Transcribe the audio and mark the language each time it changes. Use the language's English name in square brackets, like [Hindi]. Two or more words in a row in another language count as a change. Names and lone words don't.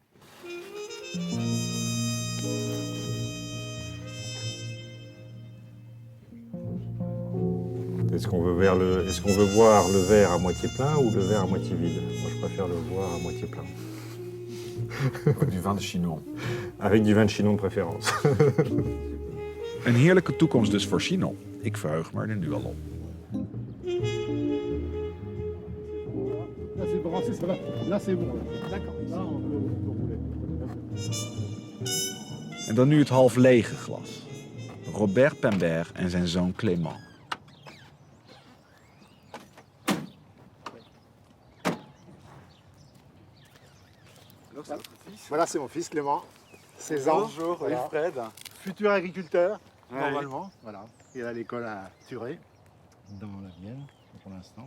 [French] Est-ce qu'on veut voir le verre à moitié plein ou le verre à moitié vide? Moi, je préfère le voir à moitié plein. Avec du vin de Chinon. Avec du vin de Chinon de préférence. [Dutch] Een heerlijke toekomst dus voor Chinon. Ik verheug me er nu al op. En dan nu het half lege glas. Robert Pembert en zijn zoon Clément. [French] Voilà, c'est mon fils Clément, 16 ans. Bonjour, voilà. Wilfred. Futur agriculteur, Ouais. normalement. Voilà. Il est à l'école à Thuré, dans la Vienne, pour l'instant.